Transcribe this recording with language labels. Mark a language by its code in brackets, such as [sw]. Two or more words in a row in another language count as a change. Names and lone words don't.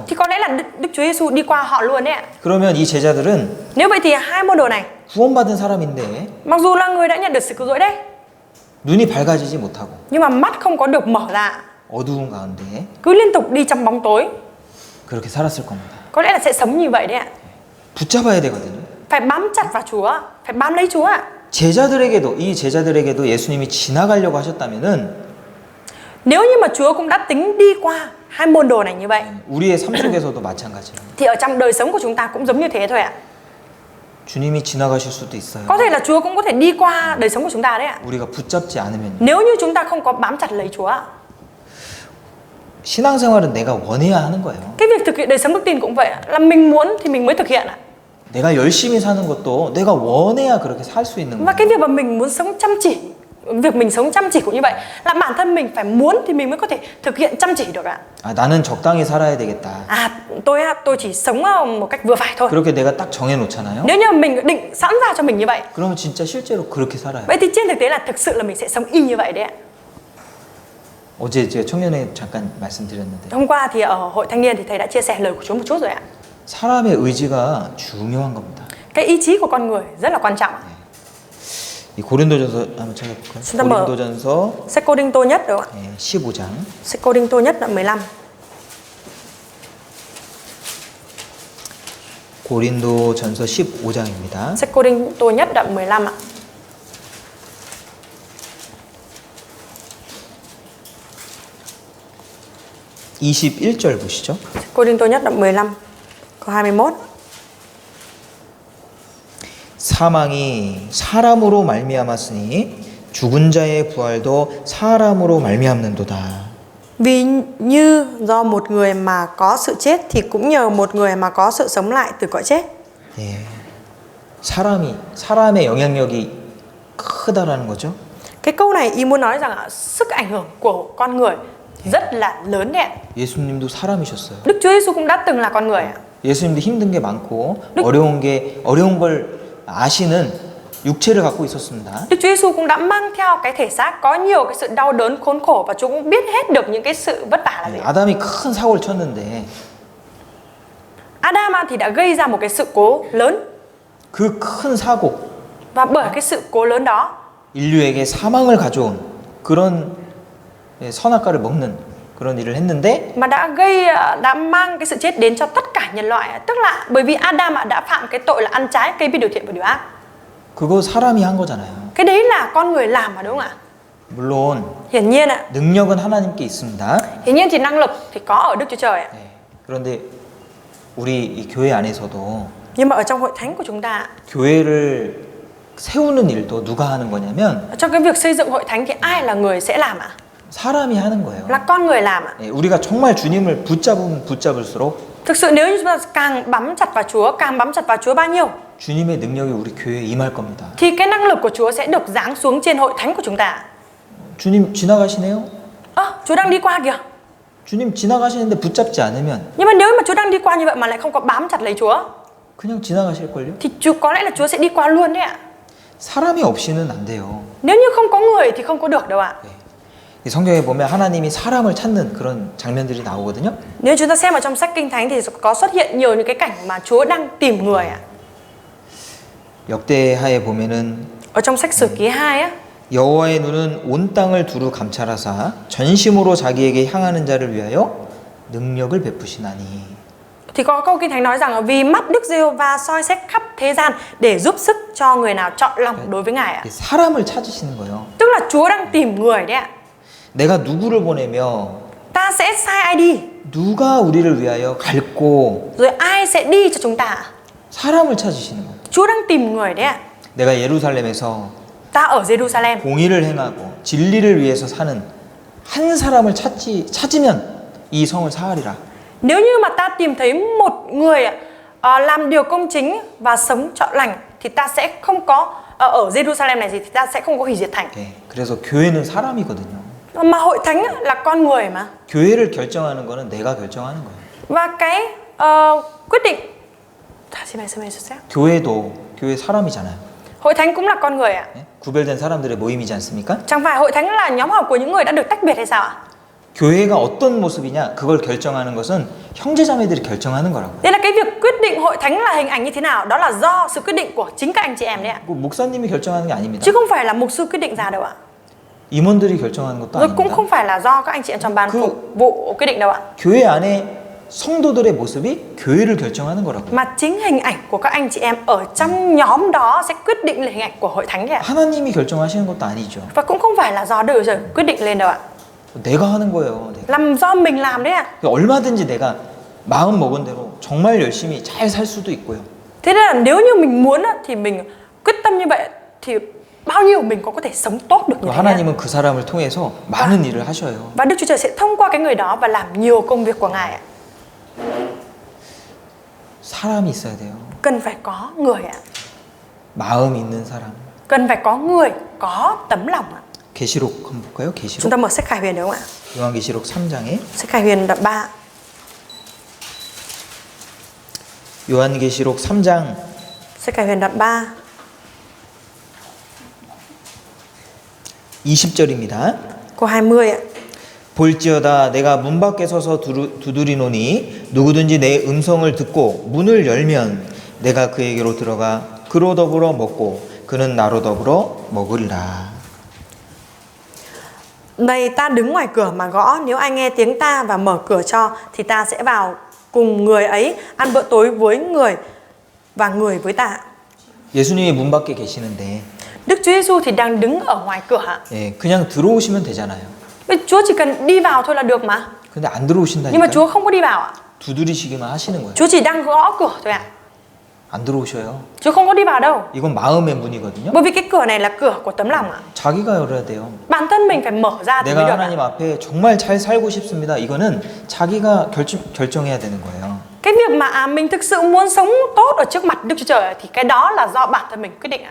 [vi] thì có lẽ là Đức Chúa Giêsu đi qua họ luôn đấy ạ. [ko] 그러면 이 제자들은 [vi] Nếu vậy thì hai môn đồ này [ko] 구원받은 사람인데 [vi] mặc dù là người đã nhận được sự cứu rỗi đấy [ko] 눈이 밝아지지 못하고 [vi] nhưng mà mắt không có được mở ra, [ko] 어두운 가운데 [vi] cứ liên tục đi trong bóng tối, [ko] 그렇게 살았을 겁니다. [vi] có lẽ là sẽ sống như vậy đấy ạ. [ko] 붙잡아야 되거든요. [vi] Phải bám chặt vào Chúa, phải bám lấy Chúa ạ. [ko] 이 제자들에게도 예수님이 지나가려고 하셨다면은 [vi] Nếu như mà Chúa cũng đã tính đi qua hai môn đồ này như vậy [ko] 우리의 삶 속에서도 마찬가지예요. [vi] thì ở trong đời sống của chúng ta cũng giống như thế thôi ạ. [ko] 주님이 지나가실 수도 있어요. [vi] Có thể là Chúa cũng có thể đi qua đời sống của chúng ta đấy ạ. [ko] 우리가 붙잡지 않으면 [vi] Nếu như chúng ta không có bám chặt lấy Chúa ạ. [ko] 신앙생활은 내가 원해야 하는 거예요. [vi] Cái việc thực hiện đời sống đức tin cũng vậy ạ. Là mình muốn thì mình mới thực hiện ạ. [ko] 내가 열심히 사는 것도 내가 원해야 그렇게 살 수 있는 [vi] Và [ko] 거예요. [vi] cái việc mà mình muốn sống chăm chỉ, việc mình sống chăm chỉ cũng như vậy, là bản thân mình phải muốn thì mình mới có thể thực hiện chăm chỉ được ạ. [ko] 아, 나는 적당히 살아야 되겠다. [vi] Tôi chỉ sống một cách vừa phải thôi. [ko] 그렇게 내가 딱 정해놓잖아요. [vi] Nếu như mình định sẵn ra cho mình như vậy, [ko] 그러면 진짜 실제로 그렇게 살아요. [vi] vậy thì trên thực tế là thực sự là mình sẽ sống y như vậy đấy ạ. [ko] 어제 제가 청년회 잠깐 말씀드렸는데 [vi] Hôm qua thì ở hội thanh niên thì thầy đã chia sẻ lời của Chúa một chút rồi ạ. [ko] 사람의 의지가 중요한 겁니다. [vi] Cái ý chí của con người rất là quan trọng. [ko] 이 고린도전서 한번 찾아볼까요? 신단 뭐- 고린도전서 [vi] Sách Cô Đinh Tô Nhất đúng không ạ? [ko] 15장 [vi] Sách Cô Đinh Tô Nhất đoạn 15. [ko] 고린도전서 15장입니다. [vi] Sách Cô Đinh Tô Nhất đoạn 15 ạ. [ko] (21절) 보시죠. [vi] Sách Cô Đinh Tô Nhất đoạn 15 câu 21. [ko] 사망이 사람으로 말미암았으니 죽은 자의 부활도 사람으로 말미암는도다. [vi] Vì như do một người mà có sự chết thì cũng nhờ một người mà có sự sống lại từ cõi chết. [ko] 예, 사람의 영향력이 크다라는 거죠. [vi] Cái câu này ý muốn nói rằng sức ảnh hưởng của con người rất là lớn đấy ạ. [ko] 예수님도 사람이셨어요. [vi] Đức Chúa Giêsu cũng đã từng là con người ạ. [ko] 예수님도 힘든 게 많고 어려운 걸 아시는 육체를 갖고 있었습니다. [vi] Đức Chúa Giêsu cũng đã mang theo cái thể xác có nhiều cái sự đau đớn khốn khổ, và Chúa cũng biết hết được những cái sự vất vả là gì. [ko] 아담이 큰 사고를 쳤는데 [vi] Adam thì đã gây ra một cái sự cố lớn, [ko] 그 큰 사고 [vi] và bởi cái sự cố lớn đó [ko] 인류에게 사망을 가져온 그런 선악과를 먹는 그런 일을 했는데 [vi] mà đã mang cái sự chết đến cho tất cả nhân loại. Tức là bởi vì Adam đã phạm cái tội là ăn trái cây biết điều thiện và điều ác. [ko] 그거 사람이 한 거잖아요. [vi] Cái đấy là con người làm mà, đúng không ạ? [ko] 물론 [vi] Hiển nhiên ạ. [ko] 능력은 하나님께 있습니다. [vi] Hiển nhiên thì năng lực thì có ở Đức Chúa Trời ạ. [ko] 네. 그런데 우리 이 교회 안에서도 [vi] Nhưng mà ở trong hội thánh của chúng ta, [ko] 교회를 세우는 일도 누가 하는 거냐면 [vi] trong cái việc xây dựng hội thánh thì ai là người sẽ làm ạ? [ko] 사람이 하는 거예요. [vi] Là con người làm ạ. [ko] 예, 우리가 정말 주님을 붙잡으면 붙잡을수록 [vi] Thực sự nếu như chúng ta càng bám chặt vào Chúa bao nhiêu [ko] 주님의 능력이 우리 교회에 임할 겁니다. [vi] thì cái năng lực của Chúa sẽ được giáng xuống trên hội thánh của chúng ta. [ko] 주님 지나가시네요. [vi] Chúa đang đi qua kìa. [ko] 주님 지나가시는데 붙잡지 않으면 [vi] Nhưng mà nếu mà Chúa đang đi qua như vậy mà lại không có bám chặt lấy Chúa [ko] 그냥 지나가실걸요? [vi] thì có lẽ là Chúa sẽ đi qua luôn đấy ạ. [ko] 사람이 없이는 안 돼요. [vi] Nếu như không có người thì không có được đâu ạ. [ko] 네. 이 성경에 보면 하나님이 사람을 찾는 그런 장면들이 나오거든요. [vi] Nếu chúng ta xem ở trong sách Kinh Thánh thì có xuất hiện nhiều những cái cảnh mà Chúa đang tìm người ạ. [ko] 역대하에 보면은 [vi] Ở trong sách Sử Ký 2 á, [ko] 여호와의 눈은 온 땅을 두루 감찰하사 전심으로 자기에게 향하는 자를 위하여 능력을 베푸시나니. [vi] thì có câu Kinh Thánh nói rằng vì mắt Đức Giê-hô-va soi xét khắp thế gian để giúp sức cho người nào chọn lòng đối với Ngài ạ. [ko] 사람을 찾으시는 거예요. [vi] Tức là Chúa đang tìm người đấy ạ. [ko] 내가 누구를 보내며 [vi] Ta sẽ sai ai đi, [ko] 누가 우리를 위하여 갈고 [vi] rồi ai sẽ đi cho chúng ta. [ko] 사람을 찾으시는 거예요. [vi] Chúa đang tìm người đấy ạ. [ko] 내가 예루살렘에서 [vi] Ta ở Jerusalem, [ko] 공의를 행하고 진리를 위해서 사는 한 사람을 찾으면 이 성을 사하리라. [vi] nếu như mà ta tìm thấy một người làm điều công chính và sống trọn lành thì ta sẽ không có ở Jerusalem này thì ta sẽ không có hủy diệt thành. [ko] 네, 그래서 교회는 사람이거든요. [vi] Mà hội thánh là con người mà. [ko] 교회를 결정하는 거는 내가 결정하는 거예요. [vi] Và cái quyết định [ko] 다시 말씀해 주세요. 교회 사람이잖아요. [vi] Hội thánh cũng là con người ạ. [ko] 네? 구별된 사람들의 모임이지 않습니까? [vi] Chẳng phải hội thánh là nhóm họp của những người đã được tách biệt hay sao ạ? [ko] 교회가 어떤 모습이냐 그걸 결정하는 것은 형제자매들이 결정하는 거라고요. [vi] Đây là cái việc quyết định hội thánh là hình ảnh như thế nào, đó là do sự quyết định của chính các anh chị em đấy ạ. [ko] 뭐 목사님이 결정하는 게 아닙니다. [vi] Chứ không phải là mục sư quyết định ra đâu ạ. [ko] 임원들이 결정하는 것도 [vi] Rồi cũng [ko] 아닙니다. [vi] không phải là do các anh chị em trong ban phục vụ quyết định đâu ạ. [ko] 교회 안에 성도들의 모습이 교회를 결정하는 거라고요. [vi] Mà chính hình ảnh của các anh chị em ở trong nhóm đó sẽ quyết định là hình ảnh của hội thánh đấy ạ. [ko] 하나님이 결정하시는 것도 아니죠. [vi] Và cũng không phải là do Đức Chúa Trời quyết định lên đâu ạ. [ko] 내가 하는 거예요. 내가. [vi] Làm do mình làm đấy ạ. [ko] 얼마든지 내가 마음 먹은 대로 정말 열심히 잘 살 수도 있고요. [vi] Thế nên là nếu như mình muốn thì mình quyết tâm như vậy thì bao nhiêu mình có thể sống tốt được như thế. [ko] 하나님은 그 사람을 통해서 많은 일을 하셔요. [vi] Và Đức Chúa Trời sẽ thông qua cái người đó và làm nhiều công việc của Ngài ạ. [ko] 사람이 있어야 돼요. [vi] Cần phải có người ạ. [ko] 마음 있는 사람. [vi] Cần phải có người có tấm lòng ạ. [ko] 계시록 한번 볼까요? [vi] Chúng [ko] 계시록. [vi] ta mở sách Khải Huyền được không ạ? [ko] 요한계시록 3장에 [vi] Sách Khải Huyền đoạn 3. [ko] 요한계시록 3장 [vi] Sách Khải Huyền đoạn 3 [ko] 20절입니다. [vi] câu 20 ạ. [ko] 볼지어다 내가 문 밖에 서서 두드리노니 누구든지 내 음성을 듣고 문을 열면 내가 그에게로 들어가 그로 더불어 먹고 그는 나로 더불어 먹으리라. [vi] Này ta đứng ngoài cửa mà gõ, nếu ai nghe tiếng ta và mở cửa cho thì ta sẽ vào cùng người ấy ăn bữa tối với người và người với ta. [ko] 예수님이 문 밖에 계시는데 [vi] Đức Chúa Giêsu thì đang đứng ở ngoài cửa ạ. [ko] 예, 그냥 들어오시면 되잖아요. [vi] Chúa chỉ cần đi vào thôi là được mà. [ko] 근데 안 [vi] Nhưng mà [ko] 들어오신다니까요. [vi] Chúa không có đi vào ạ. [ko] 두드리시기만 하시는 거예요. [vi] Chúa chỉ đang gõ cửa thôi ạ. [ko] 안 들어오셔요. [vi] Chúa không có đi vào đâu. [ko] 이건 마음의 문이거든요. [vi] Bởi vì cái cửa này là cửa của tấm lòng ạ. [ko] 자기가 열어야 돼요. [vi] Bản thân mình phải mở ra thì mới [ko] 내가 [vi] được ạ. [ko] 하나님 앞에 정말 잘 살고 싶습니다. 이거는 자기가 결정해야 되는 거예요. [vi] Cái việc mà mình thực sự muốn sống tốt ở trước mặt Đức Chúa Trời thì cái đó là do bản thân mình quyết định ạ.